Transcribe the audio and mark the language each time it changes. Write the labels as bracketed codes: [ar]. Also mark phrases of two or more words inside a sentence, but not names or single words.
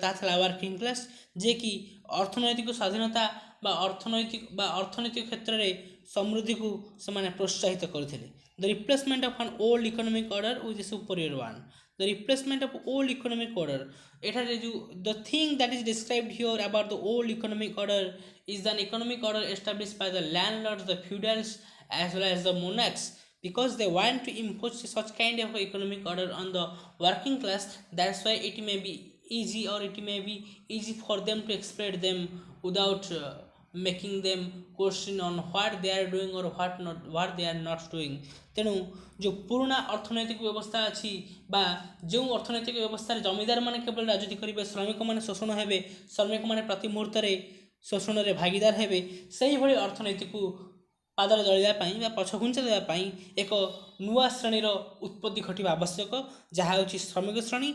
[or] ତାହା ଥିଲା [en] working class, [or] ଯିଏକି ଅର୍ଥନୈତିକ ସ୍ୱାଧୀନତା ବା ଅର୍ଥନୈତିକ କ୍ଷେତ୍ରରେ ସମୃଦ୍ଧିକୁ ସେମାନେ ପ୍ରୋତ୍ସାହିତ କରୁଥିଲେ। [en] The replacement of an old economic order with a superior one. The replacement of old economic order, [or] ଏଠାରେ ଯେଉଁ [en] the thing that is described here about the old economic order is an economic order established by the landlords, the feudals, as well as the monarchs, because they want to impose such kind of economic order on the working class. That's why it may be easy, or it may be easy for them to exploit them without making them question on what they are doing or what they are not doing. [or] ତେଣୁ ଯେଉଁ ପୁରୁଣା ଅର୍ଥନୈତିକ ବ୍ୟବସ୍ଥା ଅଛି ବା ଯେଉଁ ଅର୍ଥନୈତିକ ବ୍ୟବସ୍ଥାରେ ଜମିଦାରମାନେ କେବଳ ରାଜୁତି କରିବେ, ଶ୍ରମିକମାନେ ଶୋଷଣ ହେବେ, ଶ୍ରମିକମାନେ ପ୍ରତି ମୁହୂର୍ତ୍ତରେ ଶୋଷଣରେ ଭାଗିଦାର ହେବେ, ସେହିଭଳି ଅର୍ଥନୀତିକୁ ପାଦରେ ଦଳିବା ପାଇଁ ବା ପଛଘୁଞ୍ଚା ଦେବା ପାଇଁ ଏକ ନୂଆ ଶ୍ରେଣୀର ଉତ୍ପତ୍ତି ଘଟିବା ଆବଶ୍ୟକ, ଯାହା ହେଉଛି ଶ୍ରମିକ ଶ୍ରେଣୀ।